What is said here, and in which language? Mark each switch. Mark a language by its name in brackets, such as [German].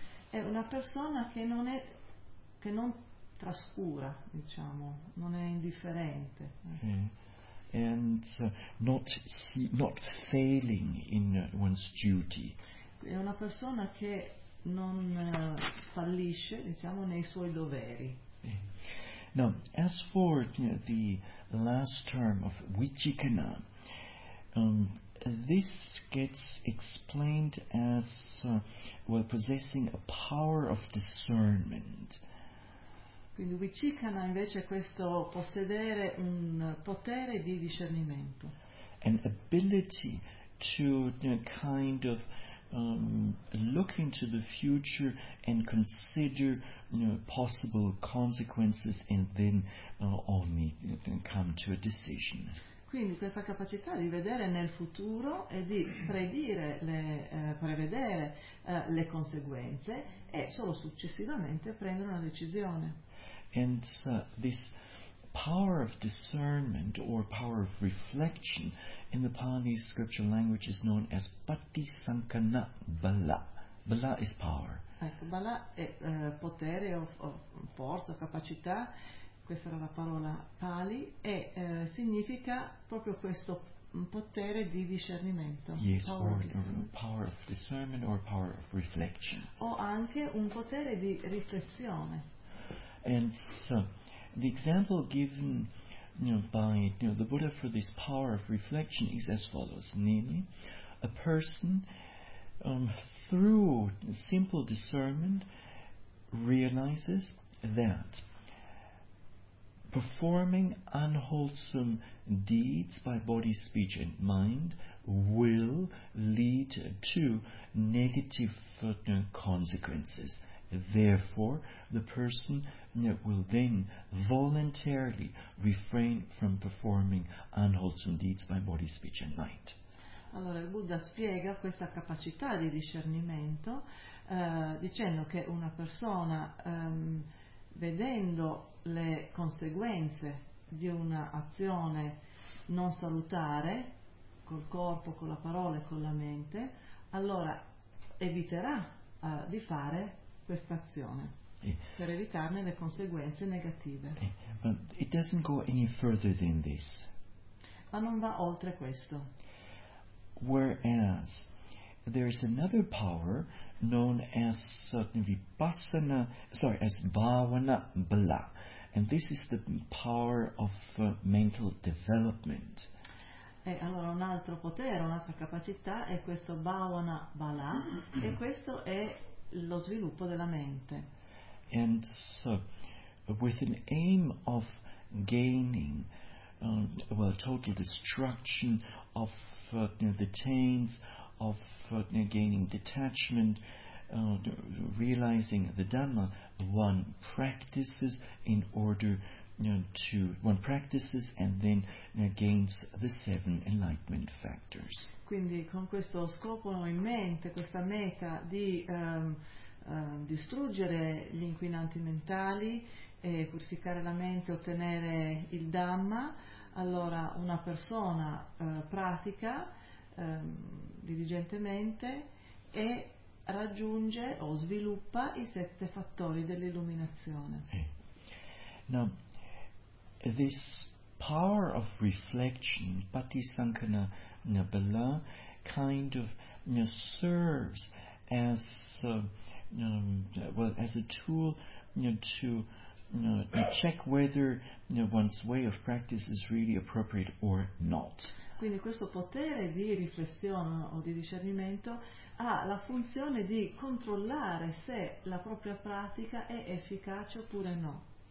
[Italian] È una persona che non è, che non trascura, diciamo, non è indifferente. [English] And not failing in one's duty. [Italian] È una persona che non fallisce, diciamo, nei suoi doveri. [English] Now, as for the last term of vicikana, this gets explained as possessing a power of discernment. [Italian] Quindi vicikana invece è questo possedere un potere di discernimento. [English] An ability to kind of look into the future and consider possible consequences and then only come to a decision. [Italian] Quindi questa capacità di vedere nel futuro e di prevedere le conseguenze e solo successivamente prendere una decisione. [English] And this power of discernment or power of reflection in the Pali scriptural language is known as patisankana bala. Bala is power. [Italian] Ecco, bala è potere o forza, capacità, questa era la parola Pali, e significa proprio questo potere di discernimento. [English] Yes, power, power of discernment or power of reflection. [Italian] O anche un potere di riflessione. [English] And so, the example given, you know, by, you know, the Buddha for this power of reflection is as follows. Namely, a person through simple discernment realizes that performing unwholesome deeds by body, speech and mind will lead to negative consequences. Therefore, the person will then voluntarily refrain from performing unwholesome deeds by body, speech and mind. [Italian] Allora, il Buddha spiega questa capacità di discernimento dicendo che una persona vedendo le conseguenze di un'azione non salutare col corpo, con la parola e con la mente, allora eviterà di fare questa azione per evitarne le conseguenze negative. [English] It doesn't go any further than this. [Italian] Ma non va oltre questo. [English] Whereas there is another power known as vipassana, sorry, as bhavana bala, and this is the power of mental development. [Italian] E allora un altro potere, un'altra capacità è questo bhavana bala, e questo è lo sviluppo della mente. [English] And so, with an aim of gaining, well, total destruction of the taints of gaining detachment, realizing the Dhamma, one practices in order to, one practices and then gains the seven enlightenment factors. [Italian] Quindi con questo scopo in mente, questa meta di distruggere gli inquinanti mentali e purificare la mente, ottenere il Dhamma, allora una persona pratica diligentemente e raggiunge o sviluppa i sette fattori dell'illuminazione. [English] Now, this power of reflection, Patisankhana Nabala, kind of serves as well, as a tool to check whether one's way of practice is really appropriate or not. [Italian] Quindi questo potere di riflessione o di discernimento ha la funzione di controllare se la propria pratica è efficace oppure no.